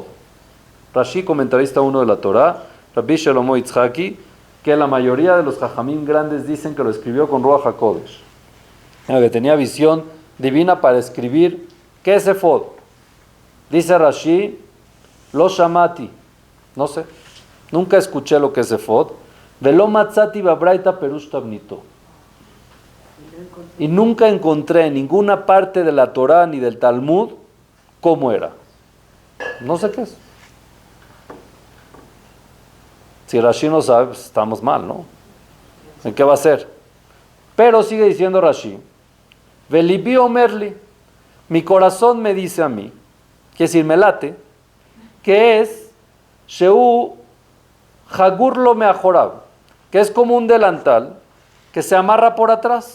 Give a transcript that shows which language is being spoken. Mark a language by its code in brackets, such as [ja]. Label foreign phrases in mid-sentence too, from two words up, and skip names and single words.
[es] Rashi, comentarista 1 de la Torah, Rabbi Shelomo Yitzhaki, que la mayoría de los jajamim grandes dicen que lo escribió con [he] רוח הקודש. [es] Que tenía visión divina para escribir. ¿Qué es efod? Dice Rashi, [he] לא שמעתי, [es] no sé, nunca escuché lo que es efod. [he] ולא מצאתי בברייתא פירוש תבניתו. [es] Y nunca encontré en ninguna parte de la Torá ni del Talmud cómo era. No sé qué es. Si Rashi no sabe, pues estamos mal, ¿no? ¿En qué va a ser? Pero sigue diciendo Rashi, [he] ולבי אומר לי, [es] mi corazón me dice a mí, quiere decir, me late, que es [he] שהוא חגור לו מאחוריו, [es] que es como un delantal que se amarra por atrás.